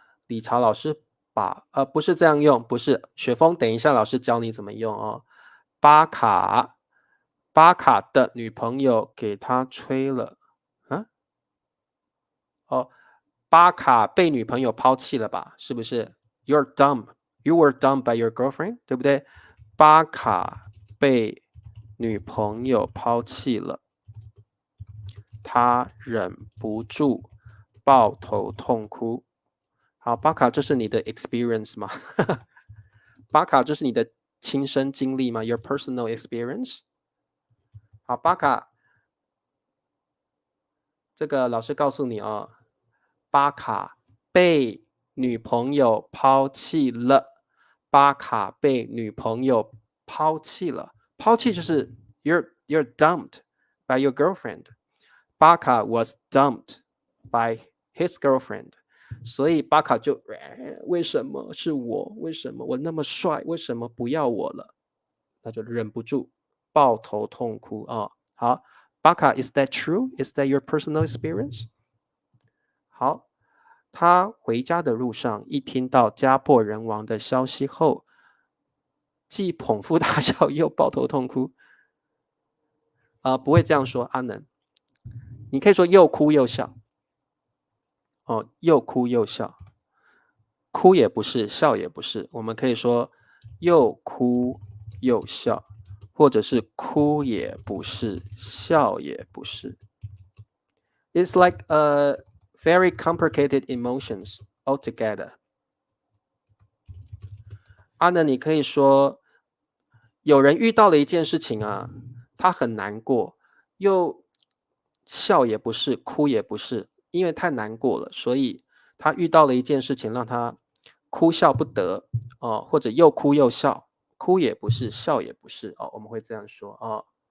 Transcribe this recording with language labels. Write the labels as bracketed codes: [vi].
[zh] 理查老师把不是这样用，不是雪峰，等一下老师教你怎么用哦。巴卡，巴卡的女朋友给他吹了。哦，巴卡被女朋友抛弃了吧？ [en] 是不是？You're dumb. You were dumped by your girlfriend， [zh] 对不对？ [en] 巴卡 [zh] 被女朋友抛弃了，他忍不住抱头痛哭。好，巴卡，这是你的 experience 吗？巴卡，这是你的亲身经历吗？ [en] Your personal experience？ [zh] 好，巴卡，这个老师告诉你哦，巴卡被女朋友抛弃了。巴卡被女朋友抛弃了。抛弃就是 [en] you're dumped by your girlfriend。巴卡 was dumped by his girlfriend。 [zh] 所以巴卡就为什么是我？为什么我那么帅？为什么不要我了？他就忍不住抱头痛哭啊、哦！ [en] 好，巴卡 is that true? Is that your personal experience? [zh] 好，他回家的路上，一听到家破人亡的消息后，既捧腹大笑，又抱头痛哭。不会这样说，阿能，你可以说又哭又笑。哦，又哭又笑，哭也不是，笑也不是，我们可以说又哭又笑，或者是哭也不是，笑也不是。 [en] It's like very complicated emotions altogether。 [zh] 阿能，你可以说有人遇到了一件事情啊，他很难过，又笑也不是，哭也不是，因为太难过了，所以他遇到了一件事情让他哭笑不得哦，或者又哭又笑，哭也不是，笑也不是哦，我们会这样说哦。